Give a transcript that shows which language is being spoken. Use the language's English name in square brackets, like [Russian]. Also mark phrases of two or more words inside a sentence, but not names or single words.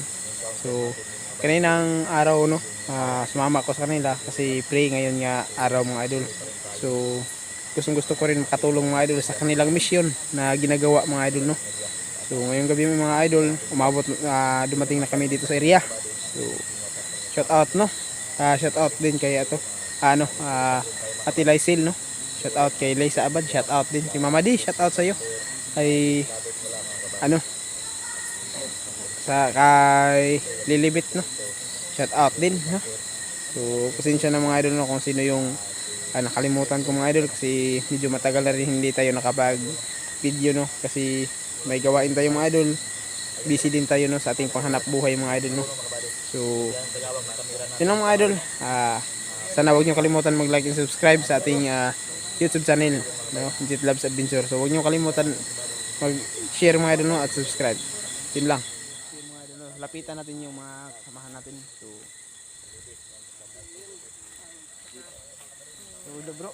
[Filipino] So, kaninang araw no, sumama ako sa kanila kasi pray ngayon nga araw mga idol. So, gusto ko rin makatulong mga idol sa kanilang mission na ginagawa mga idol no. So, ngayong gabi mga idol, umabot dumating na kami dito sa area. So, [English] shout out [Filipino] no. [English] Shout out [Filipino] din kay Ate Lysil no. [English] Shout out [Filipino] kay Laysa Abad, [English] shout out [Filipino] din kay Mama D, [English] shout out [Filipino] sa iyo. Kay kay Lilibit no. [English] Shout out [Filipino] din no. So, pasensya na mga idol no kung sino yung nakalimutan ko mga idol kasi medyo matagal na rin hindi tayo nakapag video no kasi may gawain tayo mga idol, busy din tayo no sa ating panghanap buhay mga idol no. So yun mga idol, sana huwag nyo kalimutan mag [English] like and subscribe [Filipino] sa ating YouTube channel no, Jet Loves Adventure. So huwag nyo kalimutan mag share mga idol no at subscribe. Yun lang yun mga idol no. Lapitan natin yung mga kasamahan natin. So bro.